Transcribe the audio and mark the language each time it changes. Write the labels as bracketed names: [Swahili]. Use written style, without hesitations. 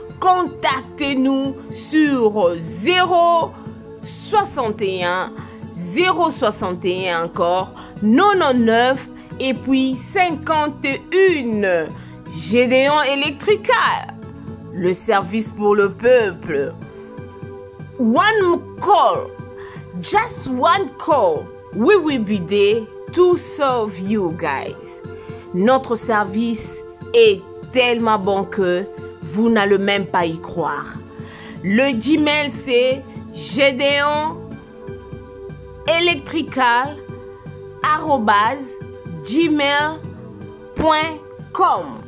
[French] Contactez-nous sur 061 061 encore 99 et puis 51. Gédéon Electrical, le service pour le peuple. [English] One call, just one call, we will be there to serve you guys. [French] Notre service est tellement bon que vous n'allez même pas y croire. Le Gmail c'est gedeonelectrical@gmail.com.